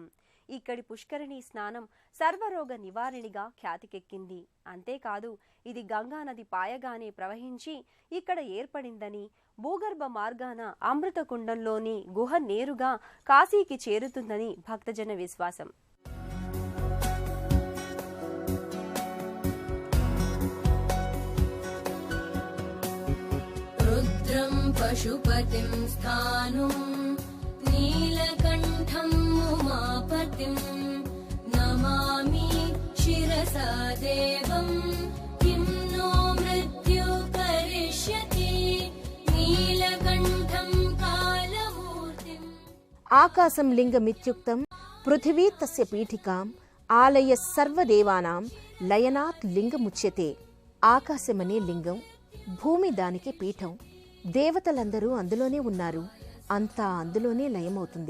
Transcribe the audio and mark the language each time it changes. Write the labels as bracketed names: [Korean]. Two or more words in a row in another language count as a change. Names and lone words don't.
[Telugu] ఇక్కడి పుష్కరిణీ స్నానం సర్వరోగ నివారణిగా ఖ్యాతికెక్కింది. అంతేకాదు ఇది గంగానది పాయగానే ప్రవహించి ఇక్కడ ఏర్పడిందని, భూగర్భ మార్గాన అమృతకుండంలోని గుహ నేరుగా కాశీకి చేరుతుందని భక్తజన విశ్వాసం. [Sanskrit] पशुपतिं स्थाणुं नीलकण्ठं उमापतिं नमामि शिरसा देवं किं नो मृत्यु करिष्यति नीलकण्ठं कालमूर्तिम्. ఆకాశం లింగమిత్యుక్తం పృథివీ తస్య పీఠికాం ఆలయ సర్వదేవానాం లయనాత్ లింగముచ్యతే. [Telugu] ఆకాశమనే లింగం, భూమి దానికి పీఠం, దేవతలందరూ అందులోనే ఉన్నారు, అంతా అందులోనే లయమవుతుంది.